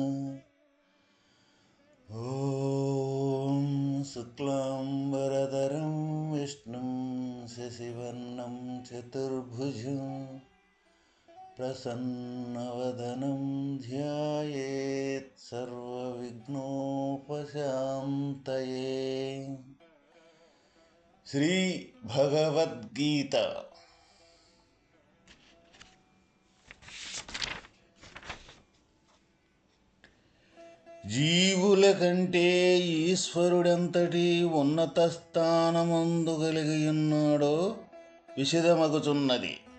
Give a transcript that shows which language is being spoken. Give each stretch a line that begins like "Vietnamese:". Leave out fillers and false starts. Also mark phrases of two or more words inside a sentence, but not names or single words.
Sanskrit: ॐ शुक्लाम्बरधरं विष्णुं शशिवर्णं चतुर्भुजं प्रसन्नवदनं ध्यायेत् सर्वविघ्नोपशान्तये।
Telugu: శ్రీ భగవద్గీత జీవుల కంటే ఈశ్వరుడెంతటి ఉన్నత స్థానమందు కలిగి ఉన్నాడో విశదమగుచున్నది.